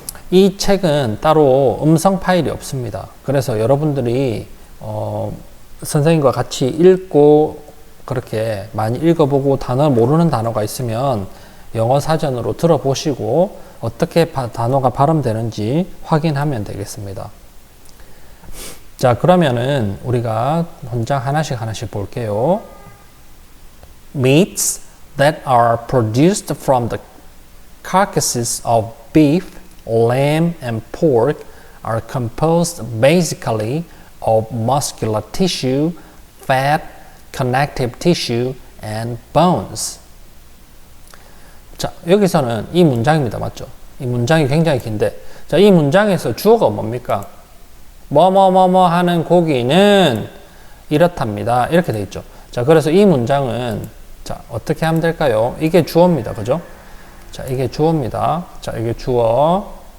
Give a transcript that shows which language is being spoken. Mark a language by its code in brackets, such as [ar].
[ko] 이 책은 따로 음성 파일이 없습니다. 그래서 여러분들이 선생님과 같이 읽고 그렇게 많이 읽어보고 모르는 단어가 있으면 영어 사전으로 들어보시고 어떻게 단어가 발음되는지 확인하면 되겠습니다. 자, 그러면은 우리가 문장 하나씩 볼게요. [en] Meats that are produced from the carcasses of beef, lamb, and pork are composed basically of muscular tissue, fat, connective tissue, and bones. [ko] 자, 여기서는 이 문장입니다. 맞죠? 이 문장이 굉장히 긴데, 자, 이 문장에서 주어가 뭡니까? 뭐뭐뭐뭐 하는 고기는 이렇답니다. 이렇게 돼 있죠. 자, 그래서 이 문장은 자, 어떻게 하면 될까요? 이게 주어입니다. 그죠? 자, 이게 주어입니다. 자, 이게 주어.